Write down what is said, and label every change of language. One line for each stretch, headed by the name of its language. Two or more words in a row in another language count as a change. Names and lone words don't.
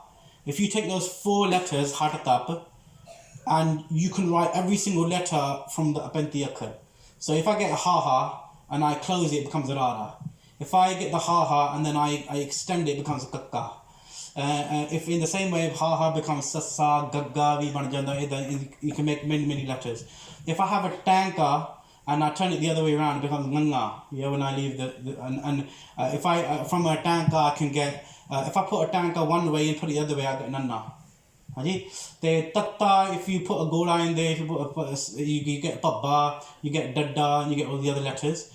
English: If you take those 4 letters, Hatitap, and you can write every single letter from the Apenti Akkar. So if I get a ha and I close it, it becomes a rara. If I get the ha and then I extend it, it becomes a kakka. If in the same way, ha becomes sassa, gagga, vi ban janda, then you can make many letters. If I have a tanka and I turn it the other way around, it becomes nganga. Yeah, when I leave if I from a tanka I can get if I put a tanka one way and put it the other way, I get nanna. The tatta, if you put a gola in there, if you get papa, you get dada, and you get all the other letters.